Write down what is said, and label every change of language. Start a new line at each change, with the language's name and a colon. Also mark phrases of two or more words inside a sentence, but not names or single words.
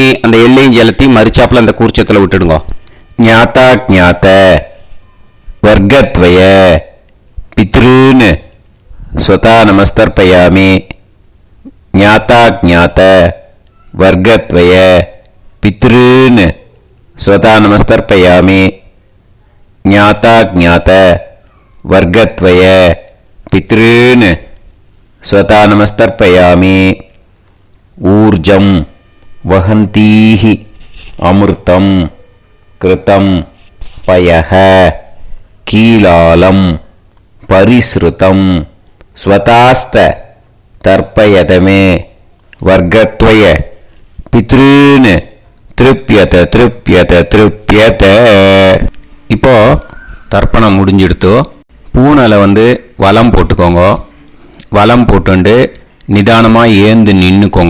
Tamil: அந்த எல்லையும் ஜலத்தையும் மரிச்சாப்புல அந்த கூர்ச்சத்தில் விட்டுடுங்க.
Sanskrit: ज्ञात अज्ञात वर्गद्वय पितॄन् स्वधा नमस्तर्पयामि. ज्ञात अज्ञात वर्गद्वय पितॄन् स्वधा नमस्तर्पयामि. ज्ञात अज्ञात वर्गद्वय पितॄन् स्वधा नमस्तर्पयामि. ऊर्जं वहन्तीः अमृतं घृतं पयः कीलालं परिस्रुतं स्वधास्थ तर्पयत मे वर्गद्वय पितॄन् तृप्यत तृप्यत तृप्यत.
Tamil: இப்போ தர்ப்பணம் முடிஞ்சிடுத்தோ. பூனலை வலம் போட்டுக்கோங்க. வலம் போட்டுண்டு நிதானமாக ஏந்து நின்றுக்கோங்க.